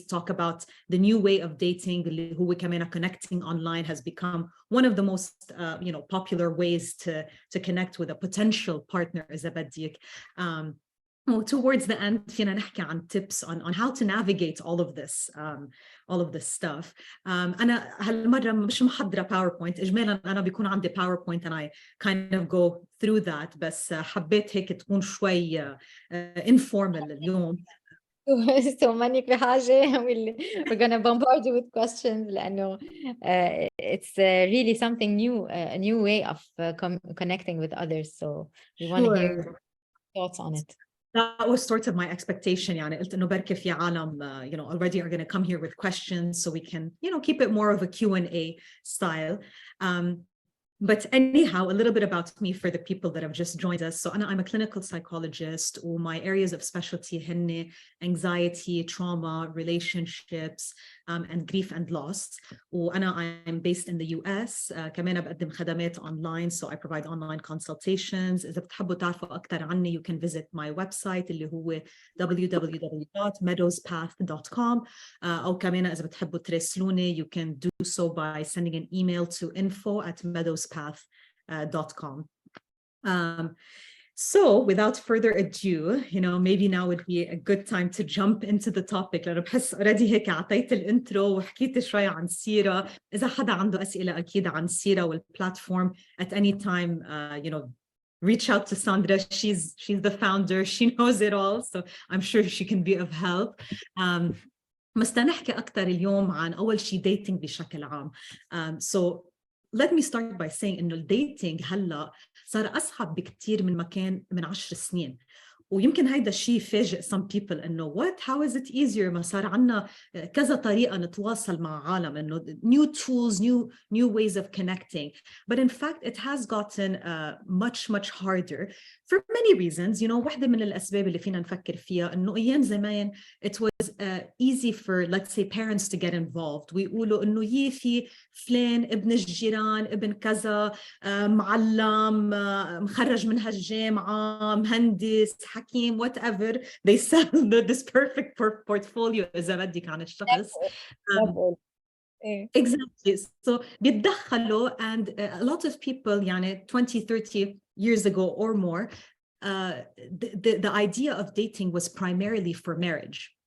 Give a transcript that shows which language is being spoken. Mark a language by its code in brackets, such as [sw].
[en] Talk about the new way of dating [ar] اللي هو كمان [en] connecting online has become one of the most popular ways to connect with a potential partner [ar] إذا بديك. [en] Towards the end [ar] فينا نحكي عن [en] tips on how to navigate all of this stuff. [ar] أنا هالمرة مش محضرة PowerPoint. إجمالا أنا بيكون عندي PowerPoint [en] and I kind of go through that، [ar] بس حبيت هيك تكون شوي informal اليوم. [en] So [ar] مانك بحاجة [en] we're gonna bombard you with questions [ar] لأنه [en] it's really something new, a new way of connecting with others. So we want to hear your thoughts on it. That was sort of my expectation. [ar] يعني قلت إنه بركي في عالم [en] already are going to come here with questions, so we can keep it more of a Q&A style. But anyhow, a little bit about me for the people that have just joined us. So I'm a clinical psychologist, or my areas of specialty [ar] هن [en] anxiety, trauma, relationships, and grief and loss. I'm based in the US. [ar] كمان بقدم خدمات [en] online, so I provide online consultations. [ar] إذا بتحبوا تعرفوا أكثر عني, [en] you can visit my website [ar] اللي هو www.meadowspath.com. أو كمان إذا بتحبوا تراسلوني, [en] you can do so by sending an email to info@meadowspath.com. So without further ado, maybe now would be a good time to jump into the topic. [ar] لأنه بحس already هيك عطيت الانترو وحكيت شوي عن سيرة. إذا حدا عنده أسئلة أكيد عن سيرة والبلاتفورم, [en] at any time, reach out to Sandra. She's the founder. She knows it all. So I'm sure she can be of help. [ar] بس نحكي أكتر اليوم عن أول شيء dating بشكل عام. [en] So let me start by saying [ar] إنه الديتينج هلأ صار أصعب بكتير من ما كان من 10 سنين. ويمكن هيدا الشيء يفاجئ [en] some people [ar] إنه [en] how is it easier؟ [ar] ما صار عنا كذا طريقة نتواصل مع عالم، إنه [en] new tools, new ways of connecting. But in fact, it has gotten much harder for many reasons. [ar] واحدة من الأسباب اللي فينا نفكر فيها إنه أيام زمان [en] it was easy for, let's say, parents to get involved. [ar] ويقولوا إنه في فلان ابن الجيران ابن كذا معلم مخرج من هالجامعة مهندس حكيم whatever. [en] They sell this perfect portfolio [ar] إذا بدك عن الشخص. [en] Exactly. So [ar] بيتدخلوا, [en] and a lot of people 20-30 years ago or more, the idea of dating was primarily for marriage.